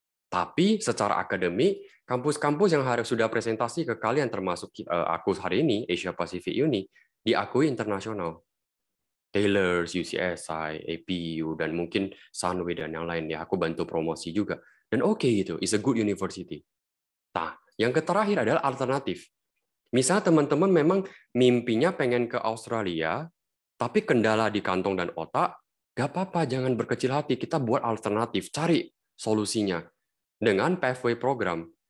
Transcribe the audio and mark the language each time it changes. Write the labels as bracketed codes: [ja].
[id] Tapi secara akademik, kampus-kampus yang harus sudah presentasi ke kalian, termasuk aku hari ini, Asia Pacific Uni, diakui internasional. Taylor's, UCSI, APU, dan mungkin Sunway dan yang lain ya. Aku bantu promosi juga. Dan oke gitu, [en] it's a good university. [id] Nah, yang terakhir adalah alternatif. Misalnya teman-teman memang mimpinya pengen ke Australia, tapi kendala di kantong dan otak, gak apa-apa, jangan berkecil hati. Kita buat alternatif, cari solusinya dengan pathway program.